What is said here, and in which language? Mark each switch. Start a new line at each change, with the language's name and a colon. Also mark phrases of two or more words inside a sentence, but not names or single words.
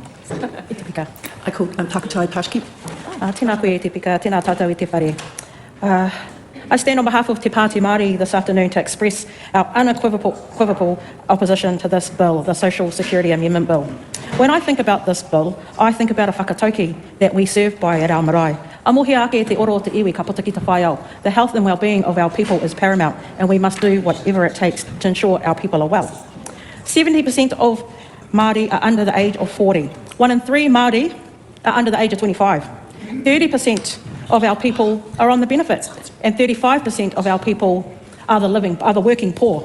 Māori: E te pika.
English: I call
Māori: Takutai Tarsh Kermp. Tēnā koe e te pika, tēnā tātou e te whare.
English: I stand on behalf of Te Pāti Māori this afternoon to express our unequivocal opposition to this bill, the Social Security Amendment Bill. When I think about this bill, I think about a whakatauki that we serve by at our marae.
Māori: A mohi ake e te oro o te iwi ka puta ki te whai au.
English: The health and well-being of our people is paramount, and we must do whatever it takes to ensure our people are well. 70% of Māori are under the age of 40. 1 in 3 Māori are under the age of 25. 30% of our people are on the benefit, and 35% of our people are the working poor.